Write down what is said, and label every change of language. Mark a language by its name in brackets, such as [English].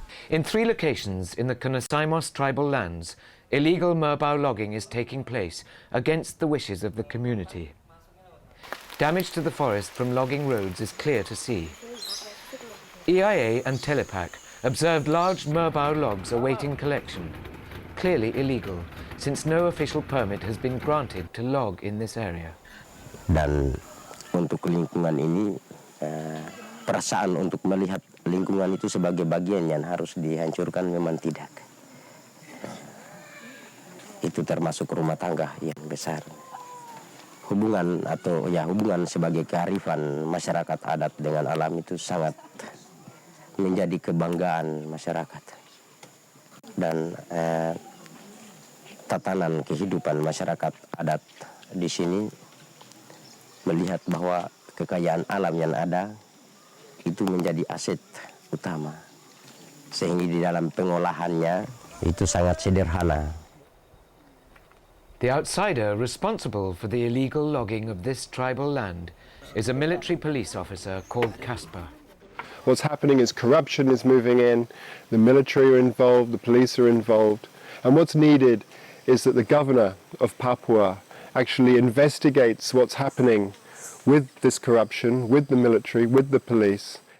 [English] In 3 locations in the Kenasaimos tribal lands, illegal merbau logging is taking place against the wishes of the community. Damage to the forest from logging roads is clear to see. EIA and Telapak observed large merbau logs awaiting collection, clearly illegal, since no official permit has been granted to log in this area. [Indonesian] Dan untuk lingkungan ini, perasaan untuk melihat lingkungan itu sebagai bagian yang harus dihancurkan memang tidak. Itu termasuk rumah tangga yang besar. Hubungan atau ya hubungan sebagai kearifan masyarakat adat dengan alam itu sangat menjadi kebanggaan masyarakat. Dan tatanan kehidupan masyarakat adat di sini melihat bahwa kekayaan alam yang ada itu menjadi aset utama. Sehingga di dalam pengolahannya itu sangat sederhana. [English] The outsider responsible for the illegal logging of this tribal land is a military police officer called Casper. What's happening is corruption is moving in, the military are involved, the police are involved, and what's needed is that the governor of Papua actually investigates what's happening with this corruption, with the military, with the police.